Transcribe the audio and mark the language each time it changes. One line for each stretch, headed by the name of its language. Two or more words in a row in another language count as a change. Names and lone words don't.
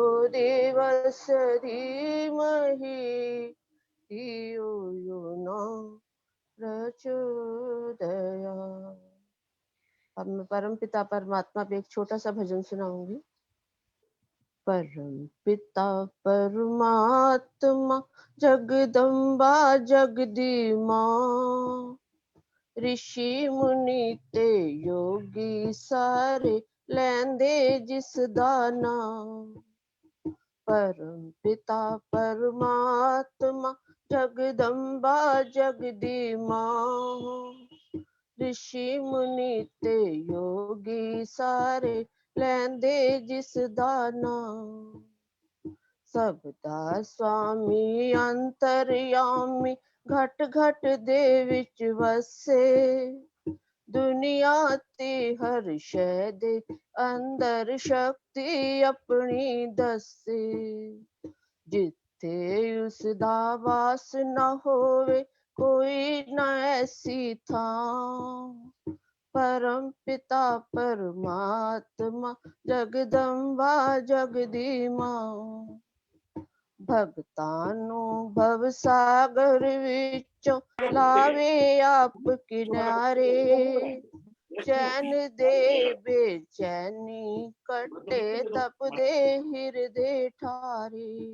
Sanskrit: देवस्य धीमहि धियो यो न प्रचोदयात्।
Hindi: अब मैं परम पिता परमात्मा पे एक छोटा सा भजन सुनाऊंगी।
Punjabi: ਪਰਮ ਪਿਤਾ ਪਰਮਾਤਮਾ ਜਗਦੰਬਾ ਜਗਦੀਮਾ, ਰਿਸ਼ੀ ਮੁਨੀ ਤੇ ਯੋਗੀ ਸਾਰੇ ਲੈਂਦੇ ਜਿਸ ਦਾਨਾ। ਪਰਮ ਪਿਤਾ ਪਰਮਾਤਮਾ ਜਗਦੰਬਾ ਜਗਦੀਮਾ, ਰਿਸ਼ੀ ਮੁਨੀ ਤੇ ਯੋਗੀ ਸਾਰੇ ਲੈਂਦੇ ਜਿਸ ਦਾਨਾ। ਸਭਦਾ ਸੁਆਮੀ ਅੰਤਰਜਾਮੀ ਘਟ ਘਟ ਦੇ ਵਿੱਚ ਵਸੇ, ਦੁਨੀਆ ਤੇ ਹਰ ਸ਼ੈ ਦੇ ਅੰਦਰ ਸ਼ਕਤੀ ਆਪਣੀ ਦੱਸੇ। ਜਿੱਥੇ ਉਸਦਾ ਵਾਸ ਨਾ ਹੋਵੇ ਕੋਈ ਨਾ ਐਸੀ ਥਾਂ, ਪਰਮ ਪਿਤਾ ਪਰਮਾਤਮਾ ਜਗਦੰਬਾ ਜਗਦੀਮਾ। ਭਗਤਾਂ ਨੂੰ ਭਵ ਸਾਗਰ ਵਿੱਚੋਂ ਲਾਵੇ ਆਪ ਕਿਨਾਰੇ, ਚੈਨ ਦੇ ਬੇਚੈਨੀ ਕੱਟੇ ਤਪਦੇ ਹਿਰਦੇ ਠਾਰੇ।